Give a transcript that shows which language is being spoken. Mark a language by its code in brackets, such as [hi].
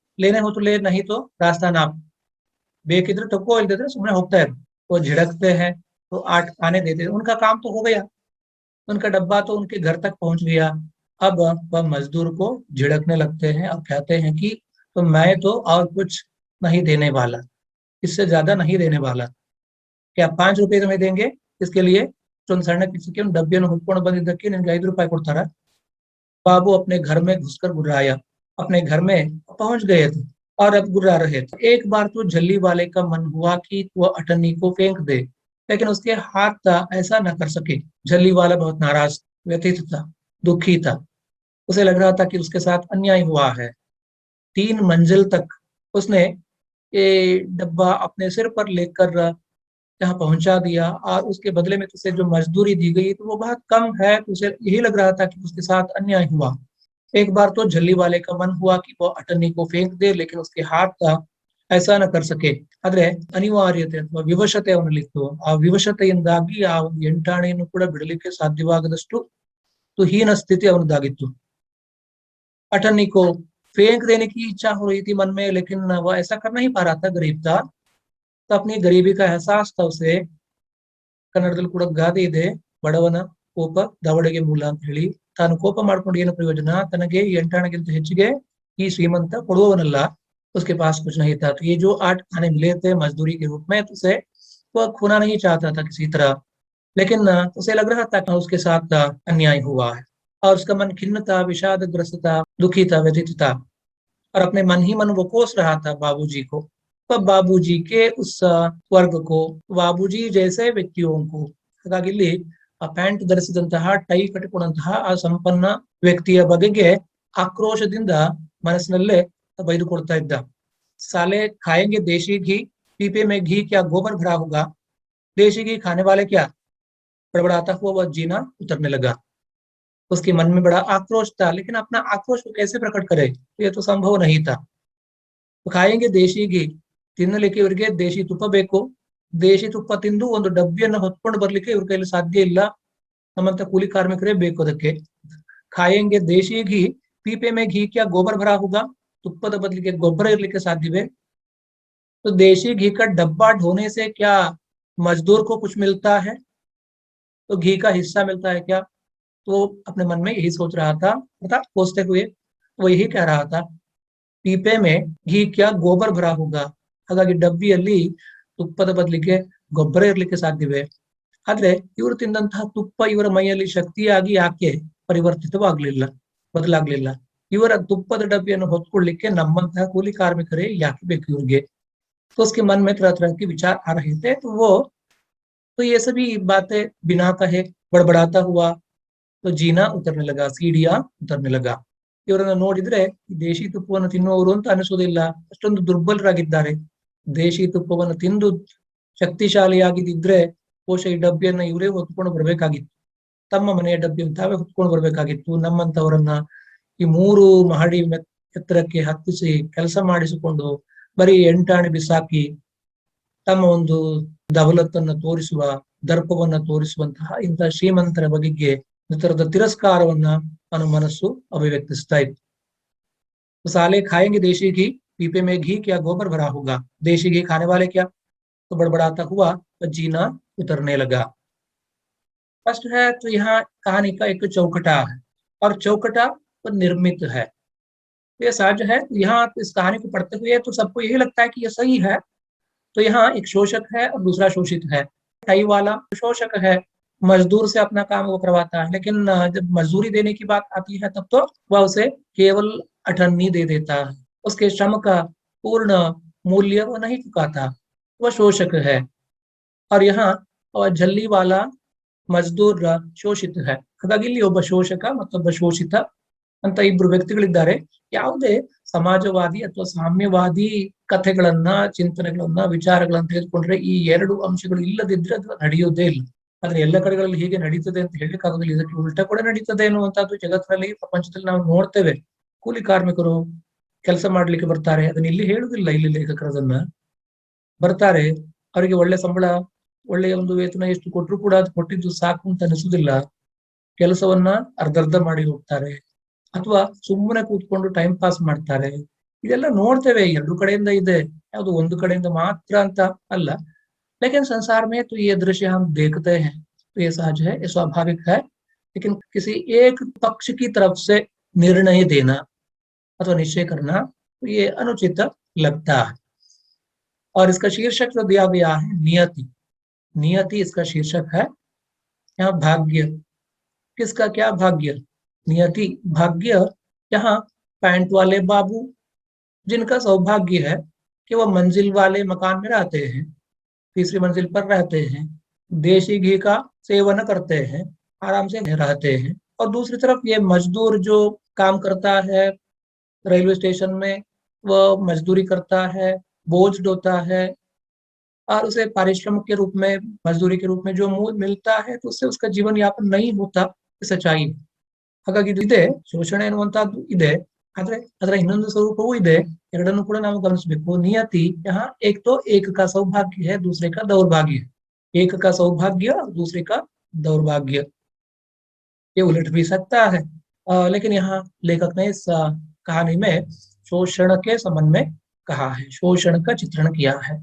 [hi] लेने हो तो ले, नहीं तो रास्ता नाप. [kn] ಬೇಕಿದ್ರೆ ತಕ್ಕೋ, ಇಲ್ದಿದ್ರೆ ಸುಮ್ಮನೆ ಹೋಗ್ತಾ ಇರು. [hi] वो झिड़कते हैं तो 8 आने देते. उनका काम तो हो गया, उनका डब्बा तो उनके घर तक पहुंच गया. अब वह मजदूर को झिड़कने लगते हैं और कहते हैं कि तो मैं तो और कुछ नहीं देने वाला, इससे ज्यादा नहीं देने वाला. क्या 5 रुपये तुम्हें देंगे, इसके लिए [kn] ಸಣ್ಣ ಕಿಸಿಕೆ ಡಬ್ಬಿಯನ್ನು ಹುಡ್ಕೊಂಡು ಬಂದಿದ್ದಕ್ಕೆ ನಿನ್ಗೆ 5 ರೂಪಾಯಿ ಕೊಡ್ತಾರ. [hi] बाबू अपने घर में घुसकर गुर्राया. अपने घर में पहुंच गए थे और अब गुर्रा रहे थे. एक बार तो झल्ली वाले का मन हुआ कि वह अठन्नी को फेंक दे, लेकिन उसके हाथ था ऐसा न कर सके. झल्ली वाला बहुत नाराज, व्यथित था, दुखी था. उसे लग रहा था कि उसके साथ अन्याय हुआ है. 3 मंजिल तक उसने ये डब्बा अपने सिर पर लेकर यहाँ पहुंचा दिया, और उसके बदले में उसे जो मजदूरी दी गई तो वो बहुत कम है. तो उसे यही लग रहा था कि उसके साथ अन्याय हुआ. एक बार तो झल्ली वाले का मन हुआ कि वो अठन्नी को फेंक दे, लेकिन उसके हाथ था ऐसा न कर सके. [kn] ಆದ್ರೆ ಅನಿವಾರ್ಯತೆ ಅಥವಾ ವಿವಶತೆ ಅವನಲ್ಲಿತ್ತು. ಆ ವಿವಶತೆಯಿಂದಾಗಿ ಆ ಒಂದು 8 ಆಣೆಯನ್ನು ಕೂಡ ಬಿಡಲಿಕ್ಕೆ ಸಾಧ್ಯವಾಗದಷ್ಟು ಹೀನ ಸ್ಥಿತಿ ಅವನದಾಗಿತ್ತು. [hi] अठन्नी को फेंक देने की इच्छा हो रही थी मन में, लेकिन वह ऐसा कर नहीं पा रहा था, गरीब था. तो अपनी गरीबी का एहसास था उसे. [kn] ಕನ್ನಡದಲ್ಲಿ ಕೂಡ ಗಾದೆ ಇದೆ, ಬಡವನ ಕೋಪ ದವಡೆಗೆ ಮೂಲ ಅಂತ ಹೇಳಿ. ತಾನು ಕೋಪ ಮಾಡ್ಕೊಂಡು ಏನು ಪ್ರಯೋಜನ, ತನಗೆ 8 ಆಣೆಗಿಂತ ಹೆಚ್ಚಿಗೆ ಈ ಶ್ರೀಮಂತ ಕೊಡುವವನಲ್ಲ. [hi] उसके पास कुछ नहीं था. तो ये जो 8 आने मिले थे मजदूरी के रूप में, तो उसे वह खोना नहीं चाहता था किसी तरह, लेकिन उसे लग रहा था कि उसके साथ अन्याय हुआ है. और उसका मन खिन्न था, विषादग्रस्त था, दुखी था, व्यथित था, और अपने मन ही मन वो कोस रहा था बाबूजी को. तो बाबूजी के उस ವರ್ಗ को, ಬಾಬೂಜಿ ಜೈಸೆ ವ್ಯಕ್ತಿयों को. [kn] ಹಾಗಾಗಿ ಇಲ್ಲಿ ಆ ಪ್ಯಾಂಟ್ ಧರಿಸಿದಂತಹ, ಟೈ ಕಟ್ಟಿಕೊಂಡಂತಹ ಆ ಸಂಪನ್ನ ವ್ಯಕ್ತಿಯ ಬಗೆಗೆ ಆಕ್ರೋಶದಿಂದ ಮನಸ್ಸಿನಲ್ಲೇ ಬೈದುಕೊಳ್ತಾ ಇದ್ದ. [hi] साले खाएंगे देशी घी, पीपे में घी क्या गोबर भरा होगा, देशी घी खाने वाले क्या. बड़बड़ाता हुआ वह जीना उतरने लगा. उसके मन में बड़ा आक्रोश था, लेकिन अपना आक्रोश को कैसे प्रकट करे, ये तो संभव नहीं था. तो खाएंगे देशी घी, [kn] ತಿನ್ನಲಿಕ್ಕೆ ಇವರಿಗೆ ದೇಶಿ ತುಪ್ಪ ಬೇಕು. ದೇಶಿ ತುಪ್ಪ ತಿಂದು ಒಂದು ಡಬ್ಬಿಯನ್ನು ಹೊತ್ಕೊಂಡು ಬರ್ಲಿಕ್ಕೆ ಇವ್ರ ಕೈಲಿ ಸಾಧ್ಯ ಇಲ್ಲ. ನಮ್ಮಂತ ಕೂಲಿ ಕಾರ್ಮಿಕರೇ ಬೇಕು ಅದಕ್ಕೆ. [hi] ಖಾಯೆಂಗೆ ದೇಶಿ घी, पीपे में घी क्या गोबर भरा होगा, [kn] ತುಪ್ಪದ ಬದಲಿಗೆ ಗೊಬ್ಬರ ಇರ್ಲಿಕ್ಕೆ ಸಾಧ್ಯವೇ. [hi] तो देशी घी का डब्बा ढोने से क्या मजदूर को कुछ मिलता है, तो घी का हिस्सा मिलता है क्या. तो अपने मन में यही सोच रहा था, अर्थात सोचते हुए वो यही कह रहा था, पीपे में घी क्या गोबर भरा होगा. [kn] ಹಾಗಾಗಿ ಡಬ್ಬಿಯಲ್ಲಿ ತುಪ್ಪದ ಬದಲಿಗೆ ಗೊಬ್ಬರ ಇರ್ಲಿಕ್ಕೆ ಸಾಧ್ಯವೇ. ಆದ್ರೆ ಇವರು ತಿಂದಂತಹ ತುಪ್ಪ ಇವರ ಮೈಯಲ್ಲಿ ಶಕ್ತಿಯಾಗಿ ಯಾಕೆ ಪರಿವರ್ತಿತವಾಗ್ಲಿಲ್ಲ, ಬದಲಾಗ್ಲಿಲ್ಲ. ಇವರ ತುಪ್ಪದ ಡಬ್ಬಿಯನ್ನು ಹೊತ್ಕೊಳ್ಳಿಕ್ಕೆ ನಮ್ಮಂತಹ ಕೂಲಿ ಕಾರ್ಮಿಕರೇ ಯಾಕೆ ಬೇಕು ಇವ್ರಿಗೆ. [hi] तो उसके मन में तरह तरह के विचार आ रहे थे. तो ये सभी बातें बिना कहे बड़बड़ाता हुआ तो जीना उतरने लगा, सीढ़ियां उतरने लगा. [kn] ಇವರನ್ನ ನೋಡಿದ್ರೆ ದೇಶಿ ತುಪ್ಪವನ್ನು ತಿನ್ನುವವರು ಅಂತ ಅನಿಸೋದಿಲ್ಲ, ಅಷ್ಟೊಂದು ದುರ್ಬಲರಾಗಿದ್ದಾರೆ. ದೇಶಿ ತುಪ್ಪವನ್ನು ತಿಂದು ಶಕ್ತಿಶಾಲಿಯಾಗಿದ್ದಿದ್ರೆ ಬಹುಶಃ ಈ ಡಬ್ಬಿಯನ್ನ ಇವರೇ ಹೊತ್ಕೊಂಡು ಬರ್ಬೇಕಾಗಿತ್ತು, ತಮ್ಮ ಮನೆಯ ಡಬ್ಬಿಯನ್ನು ತಾವೇ ಹೊತ್ಕೊಂಡು ಬರ್ಬೇಕಾಗಿತ್ತು. ನಮ್ಮಂತವರನ್ನ ಈ 3 ಮಹಡಿ ಎತ್ತರಕ್ಕೆ ಹತ್ತಿಸಿ ಕೆಲಸ ಮಾಡಿಸಿಕೊಂಡು ಬರೀ ಎಂಟಾಣಿ ಬಿಸಾಕಿ ತಮ್ಮ ಒಂದು ದವಲತ್ತನ್ನ ತೋರಿಸುವ, ದರ್ಪವನ್ನ ತೋರಿಸುವಂತಹ ಇಂತಹ ಶ್ರೀಮಂತರ ಬಗೆಗೆ ತರದ ತಿರಸ್ಕಾರವನ್ನ ಅವನ ಮನಸ್ಸು ಅಭಿವ್ಯಕ್ತಿಸ್ತಾ ಇತ್ತು. [hi] साले खाएंगे देशी घी, पीपे में घी क्या गोबर भरा होगा, देशी घी खाने वाले क्या. तो बड़बड़ाता हुआ तो जीना उतरने लगा. फर्स्ट है तो यहाँ कहानी का एक चौकटा है, और चौकटा तो निर्मित है. ये साज है, यहाँ इस कहानी को पढ़ते हुए तो सबको यही लगता है कि ये सही है. तो यहाँ एक शोषक है और दूसरा शोषित है. टाई वाला शोषक है, मजदूर से अपना काम वो करवाता है, लेकिन जब मजदूरी देने की बात आती है तब तो वह उसे केवल अठन्नी दे देता है, उसके श्रम का पूर्ण मूल्य वो नहीं चुकाता, वह शोषक है. और यहाँ झल्ली वाला ಮಜ್ದೂರ್ ಶೋಷಿತ है. [kn] ಹಾಗಾಗಿ ಇಲ್ಲಿ ಒಬ್ಬ ಶೋಷಕ ಮತ್ತೊಬ್ಬ ಶೋಷಿತ ಅಂತ ಇಬ್ರು ವ್ಯಕ್ತಿಗಳಿದ್ದಾರೆ. ಯಾವುದೇ ಸಮಾಜವಾದಿ ಅಥವಾ ಸಾಮ್ಯವಾದಿ ಕಥೆಗಳನ್ನ, ಚಿಂತನೆಗಳನ್ನ, ವಿಚಾರಗಳನ್ನ ತೆಗೆದುಕೊಂಡ್ರೆ ಈ 2 ಅಂಶಗಳು ಇಲ್ಲದಿದ್ರೆ ಅದು ನಡೆಯೋದೇ ಇಲ್ಲ. ಆದ್ರೆ ಎಲ್ಲ ಕಡೆಗಳಲ್ಲಿ ಹೀಗೆ ನಡೀತದೆ ಅಂತ ಹೇಳಲಿಕ್ಕಾಗೋದಿಲ್ಲ. ಇದಕ್ಕೆ ಉಲ್ಟಾ ಕೂಡ ನಡೀತದೆ ಅನ್ನುವಂಥದ್ದು ಜಗತ್ತಿನಲ್ಲಿ, ಪ್ರಪಂಚದಲ್ಲಿ ನಾವು ನೋಡ್ತೇವೆ. ಕೂಲಿ ಕಾರ್ಮಿಕರು ಕೆಲಸ ಮಾಡ್ಲಿಕ್ಕೆ ಬರ್ತಾರೆ, ಅದನ್ನ ಇಲ್ಲಿ ಹೇಳುದಿಲ್ಲ, ಇಲ್ಲಿ ಲೇಖಕರು ಅದನ್ನ ಬರ್ತಾರೆ, ಅವರಿಗೆ ಒಳ್ಳೆ ಸಂಬಳ, ಒಳ್ಳೆಯ ಒಂದು ವೇತನ ಎಷ್ಟು ಕೊಟ್ಟರು ಕೂಡ ಅದು ಕೊಟ್ಟಿದ್ದು ಸಾಕು ಅಂತ ಅನಿಸುದಿಲ್ಲ. ಕೆಲಸವನ್ನ ಅರ್ಧರ್ಧ ಮಾಡಿ ಹೋಗ್ತಾರೆ, ಅಥವಾ ಸುಮ್ಮನೆ ಕೂತ್ಕೊಂಡು ಟೈಮ್ ಪಾಸ್ ಮಾಡ್ತಾರೆ. ಇದೆಲ್ಲ ನೋಡ್ತೇವೆ, 2 ಕಡೆಯಿಂದ ಇದೆ, ಯಾವುದು ಒಂದು ಕಡೆಯಿಂದ ಮಾತ್ರ ಅಂತ ಅಲ್ಲ. [hi] लेकिन संसार में तो ये दृश्य हम देखते हैं, तो ये सहज है, ये स्वाभाविक है. लेकिन किसी एक पक्ष की तरफ से निर्णय देना अथवा निश्चय करना तो ये अनुचित लगता है. और इसका शीर्षक जो दिया गया है नियति, नियति इसका शीर्षक है. यहाँ भाग्य, किसका क्या भाग्य? नियति, भाग्य यहाँ पैंट वाले बाबू जिनका सौभाग्य है कि वह मंजिल वाले मकान में रहते हैं, 3री मंजिल पर रहते हैं, देशी घी का सेवन करते हैं, आराम से रहते हैं. और दूसरी तरफ ये मजदूर जो काम करता है रेलवे स्टेशन में, वह मजदूरी करता है, बोझ ढोता है, और उसे पारिश्रमिक के रूप में, मजदूरी के रूप में जो मिलता है तो उससे उसका जीवन यापन नहीं होता. सच्चाई. [kn] ಹಾಗಾಗಿ ಇದೆ, ಶೋಷಣೆ ಎನ್ನುವಂತಹದ್ದು ಇದೆ, ಆದ್ರೆ ಅದರ ಇನ್ನೊಂದು ಸ್ವರೂಪವೂ ಇದೆ. ಎರಡನ್ನು ಕೂಡ ನಾವು ಗಮನಿಸಬೇಕು. [hi] ನಿಯತಿ यहाँ एक तो एक का सौभाग्य है, दूसरे का दौर्भाग्य है. एक का सौभाग्य और दूसरे का दौर्भाग्य, ये उलट भी सकता है. लेकिन यहाँ लेखक ने इस कहानी में शोषण के संबंध में कहा है, शोषण का चित्रण किया है.